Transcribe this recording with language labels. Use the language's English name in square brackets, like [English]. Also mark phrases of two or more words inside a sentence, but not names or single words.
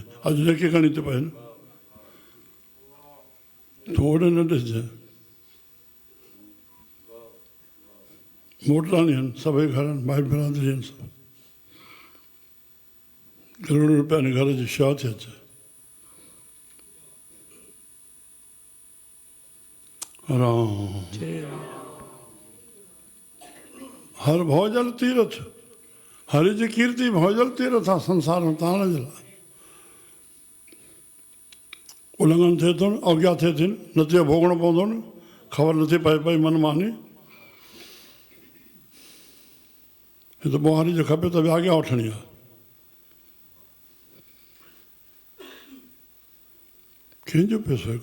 [Sindhi] अॼु लेखे खणी थी पए न, तूं ओॾे न ॾिसजांइ। मोटराणी आहिनि, सभई घर आहिनि, भाई बिरादरी आहिनि सभु। करोड़ रुपया घर जी शेवा थी अचे। राम हर भोजल तीरथ, हरि जी कीर्ति भोजल तीरथ आहे संसार में तरण जे लाइ। उल्लंघन थिए थो न, अवज्ञा थिए थी न, नतीजो भोगणो पवंदो न, ख़बर नथी पए पई मनमानी। हे त ॿुहारी जो खपे त ॿिया अॻियां वठणी आहे। कंहिंजो पैसो आहे?